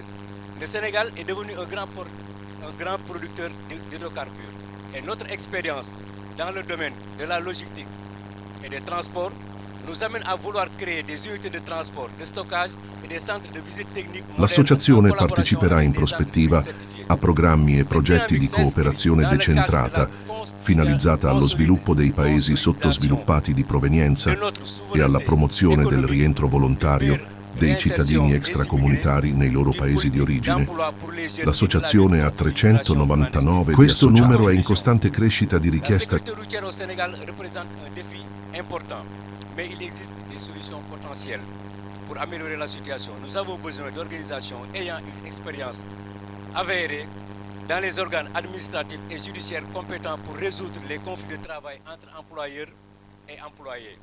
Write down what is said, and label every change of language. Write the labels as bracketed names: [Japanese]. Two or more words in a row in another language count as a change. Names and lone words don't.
[French] Le Sénégal est devenu un grand producteur d'hydrocarbures et notre expérience dans le domaine de la logistique et des transports nous amène à vouloir créer des unités de transport, de stockage et des centres de visite technique modernes [Italian] L'associazione [French] en collaboration [Italian] parteciperà in [French] avec des [Italian] prospettiva [French] entreprises certifiées. [Italian] a programmi e progetti di cooperazione decentrata finalizzata allo sviluppo dei paesi sottosviluppati di provenienza e alla promozione del rientro volontario dei cittadini extracomunitari nei loro paesi di origine. L'associazione ha 399. Questo numero è in costante crescita di [French] La [Italian] richiesta. [French] sécurité routière au Sénégal représente un défi important, mais il existe des solutions potentielles pour améliorer la situation. Nous avons besoin d'organisations ayant une expérience avérée dans les organes administratifs et judiciaires compétents pour résoudre les conflits de travail entre employeurs et employés.